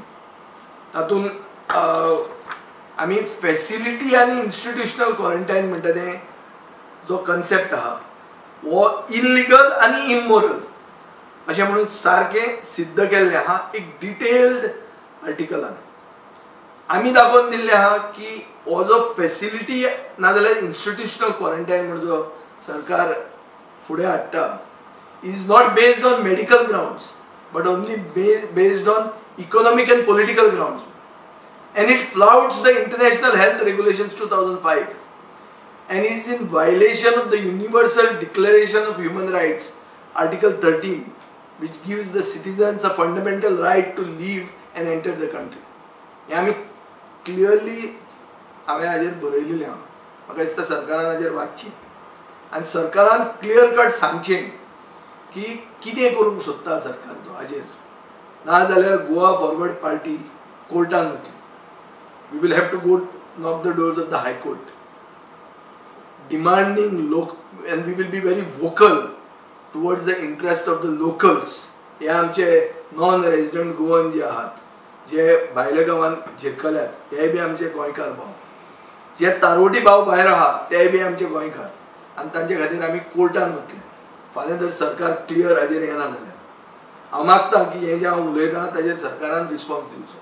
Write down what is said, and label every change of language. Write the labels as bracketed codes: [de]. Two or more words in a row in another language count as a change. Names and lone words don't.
[kok] तातून आमी फॅसिलिटी आनी [en] institutional quarantine [kok] म्हणटा तें जो कन्सेप्ट आहा वो इल्लिगल आनी इमोरल अशें म्हणून सारकें सिद्ध केल्लें आहा एक [en] detailed articlean. [kok] आमी दाखोवन दिल्लें आहा की हो जो फॅसिलिटी नाजाल्यार [en] institutional quarantine [kok] म्हणून जो सरकार फुडें हाडटा [en] is not based on medical grounds but only based on economic and political grounds. And it flouts the International Health Regulations 2005 and is in violation of the Universal Declaration of Human Rights, Article 13, which gives the citizens a fundamental right to live and enter the country. [kok] हे आमी क्लियरली हांवें हाजेर बरयलेलें आहा. म्हाका दिसता सरकारान हाजेर वाचचें आनी सरकारान [en] clear cut [kok] सांगचें की कितें करूंक सोदता सरकार तो हाजेर. नाजाल्यार गोवा फॉरवर्ड पार्टी कोर्टान वतली. [en] We will have to go knock the doors of the High Court, demanding and we will be very vocal towards the interest of the locals. [kok] हे आमचे [en] non resident Goan [kok] जे आहात जे भायल्या गांवांत झिरकल्यात ते बी आमचे गोंयकार भाव. जे तारोटी भाव भायर आहा ते बी आमचे गोंयकार आनी तांचे खातीर आमी कोर्टान वतले. फाल्यां जर सरकार क्लियर हाजेर येना जाल्यार हांव मागतां की हें जें हांव उलयतां ताजेर सरकारान रिस्पॉन्स दिवचो.